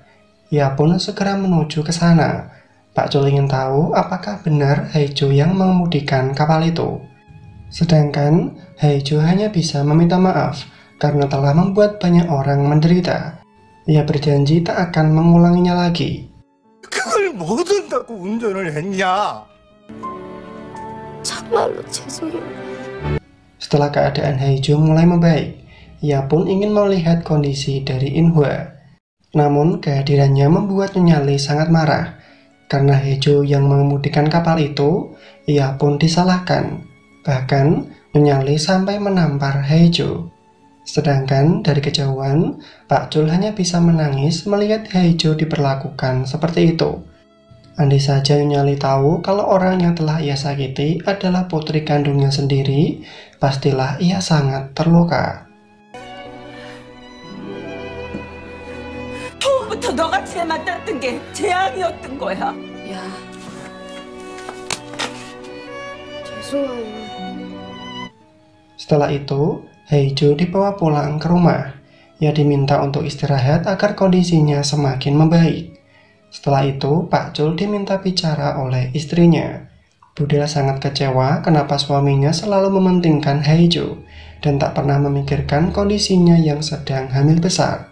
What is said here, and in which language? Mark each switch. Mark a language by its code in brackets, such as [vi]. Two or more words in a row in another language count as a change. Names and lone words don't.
[id] Ia pun segera menuju ke sana. Pak Chul ingin tahu apakah benar Haejo yang mengemudikan kapal itu. Sedangkan Haejo hanya bisa meminta maaf karena telah membuat banyak orang menderita. Ia berjanji tak akan mengulanginya lagi. [ko] 그걸 뭐 든다고 운전을 했냐? 정말로 죄송해요. [id] Setelah keadaan Haejo mulai membaik, ia pun ingin melihat kondisi dari In-hwa. Namun kehadirannya membuat Nyonya Lee sangat marah. Karena Haejo yang mengemudikan kapal itu, ia pun disalahkan. Bahkan Nyonya Lee sampai menampar Haejo. Sedangkan dari kejauhan, Pak Chul hanya bisa menangis melihat Haejo diperlakukan seperti itu. Andai saja Nyonya Lee tahu kalau orang yang telah ia sakiti adalah putri kandungnya sendiri, pastilah ia sangat terluka. [ko] 처음부터 너가 쟤 만났던 게 재앙이었던 거야. 야, 죄송해요. [id] Setelah itu, Haejo dibawa pulang ke rumah. Ia diminta untuk istirahat agar kondisinya semakin membaik. Setelah itu, Pak Chul diminta bicara oleh istrinya. Budal sangat kecewa kenapa suaminya selalu mementingkan Haejo dan tak pernah memikirkan kondisinya yang sedang hamil besar.